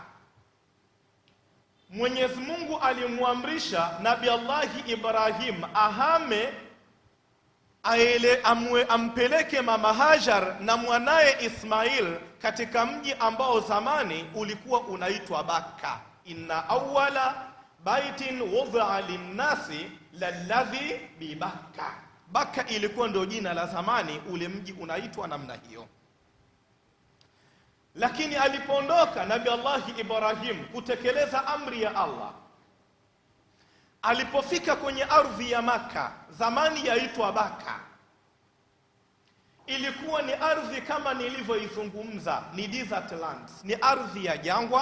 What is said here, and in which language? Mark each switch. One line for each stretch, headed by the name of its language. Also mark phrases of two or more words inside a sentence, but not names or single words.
Swahili: Mwenyezi Mungu alimwamrisha Nabii Allah Ibrahim ahame ampeleke mama Hajar na mwanaye Ismail katika mji ambao zamani ulikuwa unaitwa Bakka.
Arabic: إن أول بيت وضع للناس للذي ببكة.
Swahili: Bakka ilikuwa ndio jina la zamani, ule mji unaitwa namna hiyo. Lakini alipoondoka Nabii Allah Ibrahim kutekeleza amri ya Allah, alipofika kwenye ardhi ya Makka, zamani yaitwa Bakka, ilikuwa ni ardhi kama nilivyoizungumza, ni
English: desert lands,
Swahili: ni ardhi ya jangwa.